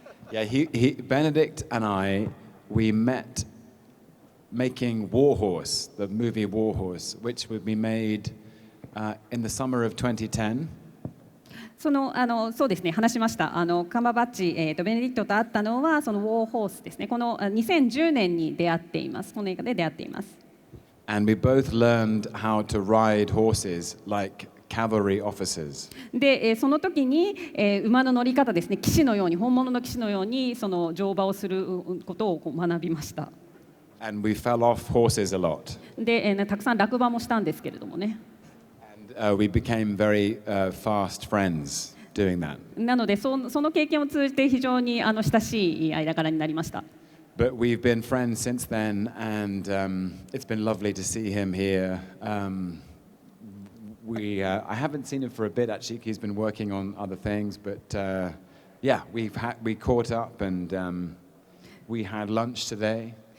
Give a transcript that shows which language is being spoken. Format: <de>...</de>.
<en>Yeah, Benedict and we met making Warhorse, the movie Warhorse, which would be made in the summer of 2010.</en> <ja>そうですね、話しました。カンバーバッチ、ベネディクトと会ったのはそのウォーホースですね。この2010年に出会っています。この映画で出会っています。</ja> <en>And we both learned how to ride horses like cavalry officers.</en> <ja>で、その時に、馬の乗り方ですね、騎士のように、本物の騎士のようにその乗馬をすることを学びました。</ja> <en>And we fell off horses a lot.</en> <ja>で、たくさん落馬もしたんですけれどもね。</ja> <en>And we became very fast friends doing that.</en> <ja>なのでその経験を通じて非常に親しい間柄になりました。</ja> <en>But we've been friends since then, and it's been lovely to see him here. I haven't seen him for a bit actually. He's been working on other things, but yeah, we caught up and we had lunch today.</en>